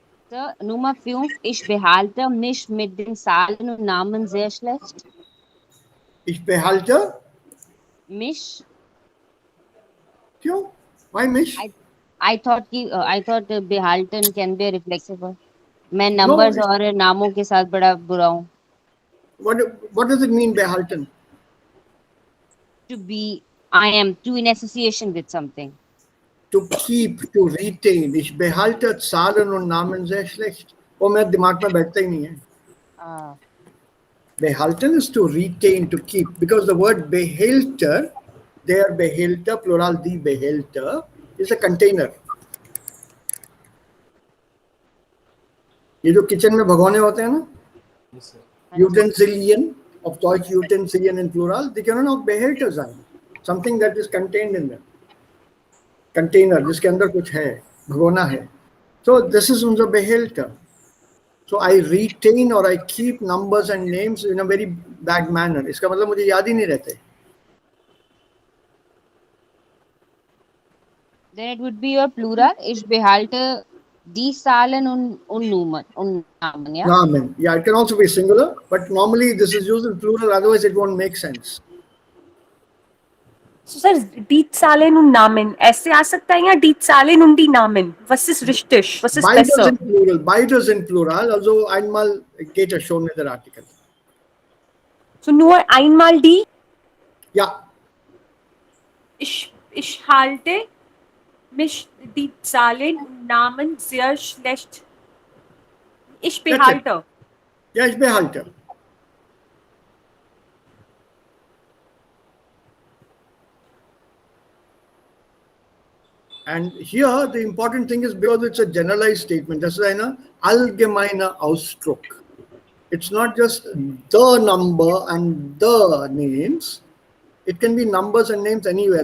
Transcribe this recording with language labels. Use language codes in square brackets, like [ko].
[de] So, Nummer 5, ich behalte mich mit den Zahlen und Namen sehr schlecht. Ich behalte, Mich, [hi] क्यों? [en] Why mich? I thought behalten can be a reflexive word. [hi] मैं numbers [en] No, [hi] और नामों के साथ बड़ा बुरा हूँ. [en] what does it mean behalten? To be, I am to in association with something. To keep, to retain. [de] Ich behalte Zahlen und Namen sehr schlecht. [hi] वो मेरे दिमाग में बैठता ही नहीं है. [en] Behalten is to retain, to keep, because the word behalter, der Behälter, plural die Behälter, is a container. [hi] ये जो kitchen में भगोने होते हैं ना, utensilien, of Deutsch utensilien in plural, [de] die können auch Behälter sein. [en] Something that is contained in them. [hi] Container, जिसके अंदर कुछ है, भगोना है. [en] So this is [de] unser Behälter. [en] So I retain or I keep numbers and names in a very bad manner. [hi] इसका मतलब मुझे याद ही नहीं रहते. [en] Then it would be your plural. [de] Ich behalte die Zahlen und Namen, yeah? Namen. [en] Yeah, it can also be singular, but normally this is used in plural, otherwise it won't make sense. [de] So, sir, die Zahlen und Namen. [hi] ऐसे आ सकता है या [de] die Zahlen und die Namen? Was ist richtig? Was ist Beides besser? [en] in plural. [de] Beides [en] in plural. [de] Also einmal geht es schon mit der Artikel. So nur einmal die. Ja, Ich halte mich die Zahlen und Namen sehr schlecht. Ich behalte. ja, ich behalte. [en] And here the important thing is because it's a generalized statement. [de] Das ist ein allgemeiner Ausdruck. [en] It's not just the number and the names. It can be numbers and names anywhere.